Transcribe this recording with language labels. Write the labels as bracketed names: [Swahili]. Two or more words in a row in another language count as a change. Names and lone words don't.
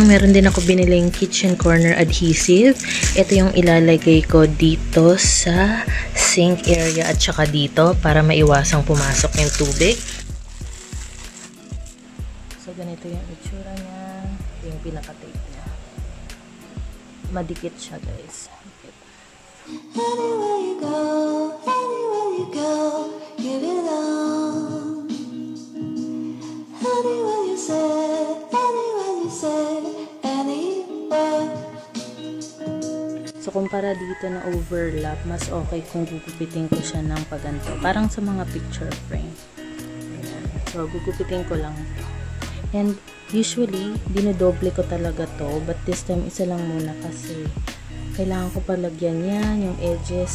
[Filipino] Meron din ako biniling [English] kitchen corner adhesive. [Filipino] Ito yung ilalagay ko dito sa [English] sink area [Filipino] at saka dito para maiwasang pumasok yung tubig. So, ganito yung itsura niya. Yung pinaka-tape niya. Madikit siya, guys. [English] Anywhere you go, give it all. Anywhere you say, anywhere. [Filipino] So, kumpara dito na overlap, mas okay kung gugupitin ko siya ng paganto. Parang sa mga [English] picture frame. [Filipino] Ayan. So, gugupitin ko lang ito. [English] And, usually, [Filipino] dinodoble ko talaga to. [English] But this time, [Filipino] isa lang muna kasi kailangan ko palagyan yan, yung edges.